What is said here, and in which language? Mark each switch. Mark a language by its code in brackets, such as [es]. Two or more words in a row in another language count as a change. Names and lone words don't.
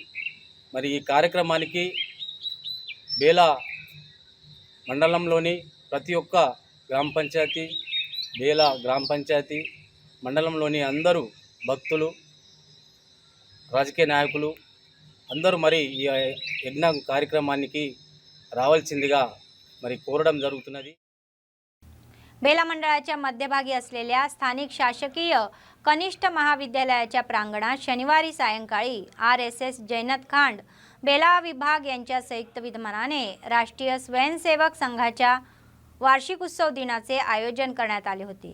[te] మరి ఈ కార్యక్రమానికి బేలా మండలంలోని ప్రతి ఒక్క గ్రామ పంచాయతీ, బేలా గ్రామ పంచాయతీ మండలంలోని అందరూ భక్తులు, రాజకీయ నాయకులు అందరూ మరి ఈ యజ్ఞ కార్యక్రమానికి రావాల్సిందిగా మరి कोरडम जరుగుతున్నది. [mr] बेला मंडळाच्या मध्यभागी असलेल्या स्थानिक शासकीय कनिष्ठ महाविद्यालयाच्या प्रांगणात शनिवारी सायंकाळी RSS जैनतखांड बेला विभाग यांच्या संयुक्त विद्यमानाने राष्ट्रीय स्वयंसेवक संघाच्या वार्षिक उत्सव दिनाचे आयोजन करण्यात आले होते.